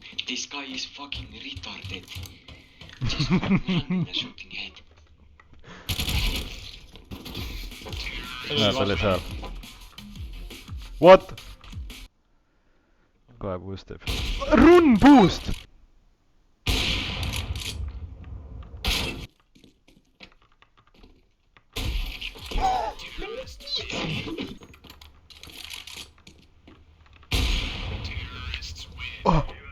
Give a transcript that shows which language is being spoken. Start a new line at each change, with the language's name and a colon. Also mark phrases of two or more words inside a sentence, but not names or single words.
English: This guy is fucking retarded. Just running and shooting head.
Estonian: Näe, ta oli seal. What? Kohe boost teeb.
English: Run boost! Oh.